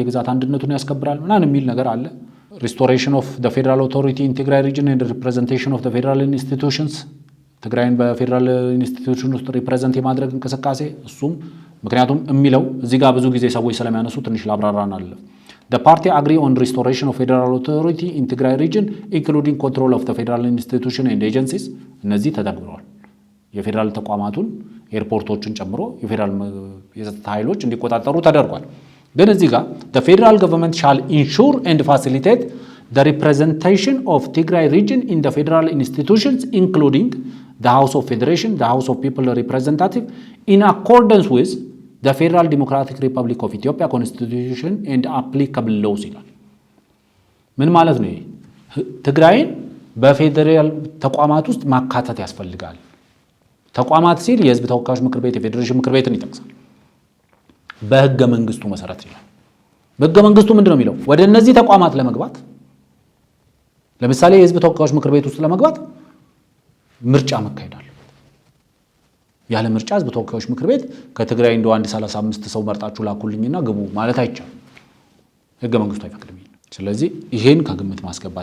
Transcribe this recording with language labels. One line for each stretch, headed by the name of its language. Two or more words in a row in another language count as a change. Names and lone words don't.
Amharic: የግዛት አንድነቱን ያስከብራል ምናምን የሚል ነገር አለ።
English: restoration of the federal authority in Tigray region and representation of the federal institutions
Amharic: ትግራይን በፌደራል ኢንስቲትዩሽን ውስጥ ሪፕሬዘንት የማድረግ እንቅስቃሴ እሱም ምክንያቱም የሚለው እዚህ ጋር ብዙ ጊዜ ሰዎች ስለሚያነሱ ትንሽ ላብራራን አለ።
English: The party agree on restoration of federal authority in Tigray region including control of the federal institution and agencies
Amharic: እነዚህ ተተግብረዋል። የፌደራል ተቋማቱን ኤርፖርቶችን ጨምሮ የፌደራል የጸጥታ ኃይሎች እንዲቆጣጠሩ ተደርጓል። ግን እዚህ ጋር
English: the federal government shall ensure and facilitate the representation of Tigray region in the federal institutions including the House of Federation, the House of People Representative in accordance with the Federal Democratic Republic of Ethiopia Constitution and applicable laws
Amharic: ይላል። ምን ማለት ነው? ትግራይን በፌደራል ተቋማት ውስጥ ማካተት ያስፈልጋል። ተቋማት ሲል የህዝብ ተወካዮች ምክር ቤት፣ የፌዴሬሽን ምክር ቤትን ይጠቅሳል። በህገ መንግስቱ መሰረት ይላል። በህገ መንግስቱ ምንድነው የሚለው? ወደ እነዚህ ተቋማት ለመግባት ለምሳሌ የህዝብ ተወካዮች ምክር ቤት ውስጥ ለመግባት ምርጫ መካሄድ አለ። ያለ ምርጫ ህዝብ ተወካዮች ምክር ቤት ከትግራይ እንደው 135 ሰው መርጣችሁ ላኩልኝና ግቡ ማለት አይቻልም። ህገ መንግስቱ አይፈቅድም። ስለዚህ ይሄን ከግምት ማስገባት